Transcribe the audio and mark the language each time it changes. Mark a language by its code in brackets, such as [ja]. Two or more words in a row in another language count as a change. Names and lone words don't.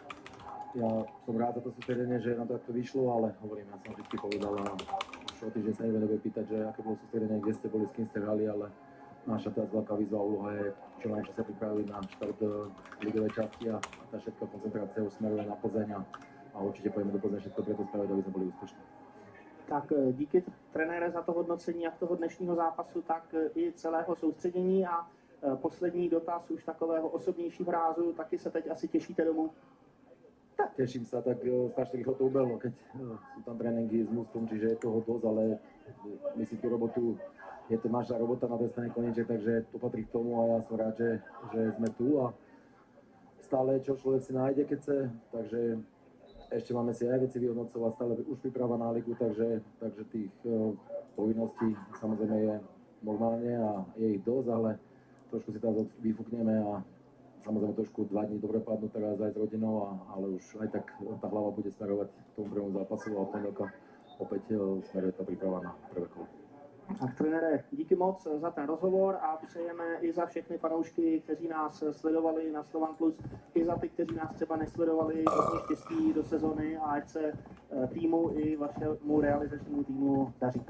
[sk] ja som rád za to sústredenie, že nám to takto vyšlo, ale hovorím, ja som vždy povedal a už o týždeň sa nikto nebude pýtať, že aké bolo sústredenie, kde ste boli, s kým ste hrali, ale naša teraz veľká výzva a úloha je čo najlepšie sa pripraviť na štart ligovej časti a tá všetká koncentrácia už smeruje na Plzeň a [cs] určitě pojďme do Plzně všechno pro to spravit, aby jsme byli úspěšní. Tak díky trenére za to hodnocení jak toho dnešního zápasu, tak i celého soustředění a poslední dotaz už takového osobnějšího rázu, taky se teď asi těšíte domů? [sk] Tak teším sa, tak strašne rýchlo to ubehlo, keď sú tam tréningy s mústvom, čiže je toho dosť, ale my si tú robotu, je to naša robota na tej strane Koníček, takže to patrí k tomu a ja som rád, že sme tu a stále čo človek si nájde, keď chce, takže ešte máme si aj veci vyhodnocovať, stále už príprava na ligu, takže tých povinností samozrejme je normálne a je ich dosť, ale trošku si teraz vyfúkneme a samozrejme trošku 2 dní dobre padnú teraz aj s rodinou, ale už aj tak tá hlava bude smerovať k tomu prvému zápasu a od pondelka opäť smeruje tá príprava na prvé kolo. [cs] Tak trenére, díky moc za ten rozhovor a přejeme i za všechny fanoušky, kteří nás sledovali na Slovan Plus, i za ty, kteří nás třeba nesledovali, hodně štěstí do sezony a ať se týmu i vašemu realizačnímu týmu daří.